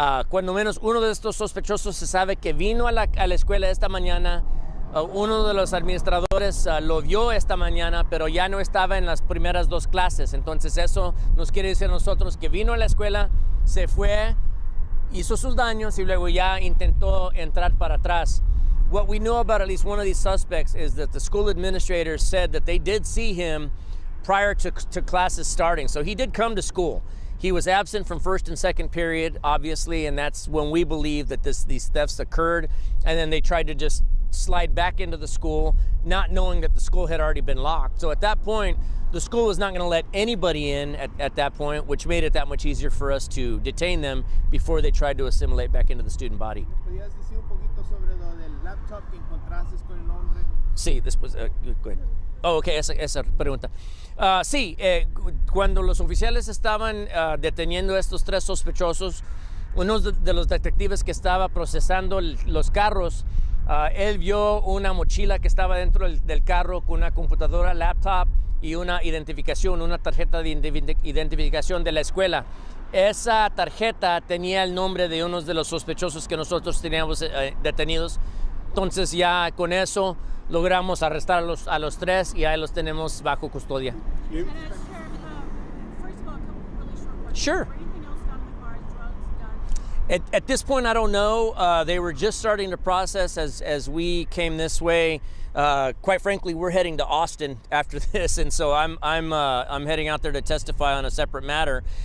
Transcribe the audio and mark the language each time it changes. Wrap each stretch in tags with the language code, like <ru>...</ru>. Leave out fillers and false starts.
<es>Cuando menos uno de estos sospechosos se sabe que vino a la escuela esta mañana. Uno de los administradores lo vio esta mañana, pero ya no estaba en las primeras 2 clases. Entonces eso nos quiere decir a nosotros que vino a la escuela, se fue, hizo sus daños y luego ya intentó entrar para atrás.</es> <en>What we know about at least one of these suspects is that the school administrators said that they did see him prior to classes starting. So he did come to school. He was absent from first and second period, obviously, and that's when we believe that these thefts occurred. And then they tried to just slide back into the school, not knowing that the school had already been locked. So at that point, the school was not going to let anybody in at that point, which made it that much easier for us to detain them before they tried to assimilate back into the student body.</en> <es>¿Podrías decir un poquito sobre lo del laptop que encontraste con el nombre? Sí, después,</es> <en>go ahead.</en> <es>Oh, ok, esa pregunta. Sí, cuando los oficiales estaban deteniendo a estos 3 sospechosos, uno de los detectives que estaba procesando los carros, él vio una mochila que estaba dentro del carro con una computadora, laptop y una identificación, una tarjeta de identificación de la escuela. Esa tarjeta tenía el nombre de uno de los sospechosos que nosotros teníamos detenidos. Entonces ya con eso logramos arrestar a los 3 y ahí los tenemos bajo custodia.</es> <en>And Sheriff, first of all, a couple really short questions. Sure. Was anything else found in the car? Drugs, guns? At this point, I don't know. They were just starting to process as we came this way. Quite frankly, we're heading to Austin after this, and so I'm heading out there to testify on a separate matter.</en>